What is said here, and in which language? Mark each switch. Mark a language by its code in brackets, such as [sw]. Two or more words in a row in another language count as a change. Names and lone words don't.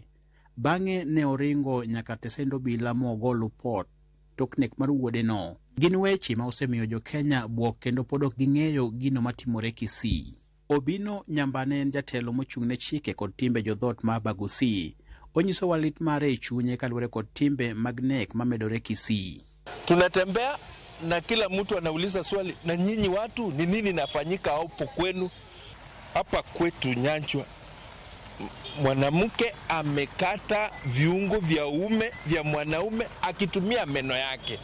[luo] Bang'e ne oringo nyaka tesendo bila mogolo pot tok nek mar wuode no. Gin weche ma osemiyo jo Kenya buok kendo pod ok ging'eyo gino matimore Kisii. Obino Nyambane en jatelo mochung'ne chike kod timbe jodhot ma Bagusi. Onyiso walit mare chunye kaluwore kod timbe mag nek mamedore Kisii. [sw] Tunatembea na kila mtu anauliza swali, na nyinyi watu ni nini nafanyika hapo kwenu? Hapa kwetu Nyanchwa mwanamke amekata viungo vya mwanaume akitumia meno yake.